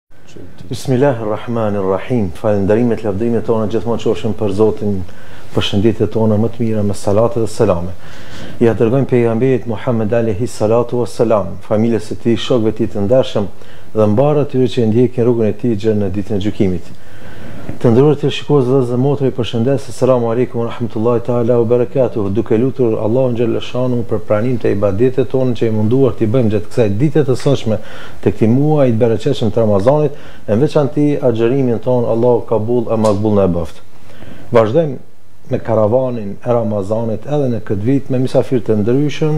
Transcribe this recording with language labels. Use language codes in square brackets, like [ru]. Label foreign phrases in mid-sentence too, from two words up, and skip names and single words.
[sq] Bismillahirrahmanirrahim. Falënderimet, lavdrimet tona gjithmonë qofshin për Zotin, përshëndetjet tona më të mira me salate dhe selame. Ja dërgojmë pejgamberit Muhammed [ar] عليه الصلاة والسلام, [sq] familjes së tij, shokëve të tij të ndershëm dhe mbarë atyre që ndjekin rrugën e tij gjë në ditën e gjykimit. Të nderuar televizionistë dhe motra, ju përshëndes. [ar] سلام عليكم ورحمة الله تعالى وبركاته. [sq] Duke lutur Allahun [ar] جل شأنه [sq] për pranimin e ibadetet tonë që i munduar t'i bëjmë gjatë kësaj dite të sotshme të këtij muaji të bereqetshëm të Ramazanit, në veçanti agjërimin tonë Allahu kabul e maqbul na bëft. Vazhdojmë me karavanin e Ramazanit edhe në këtë vit me mysafir të ndryshëm.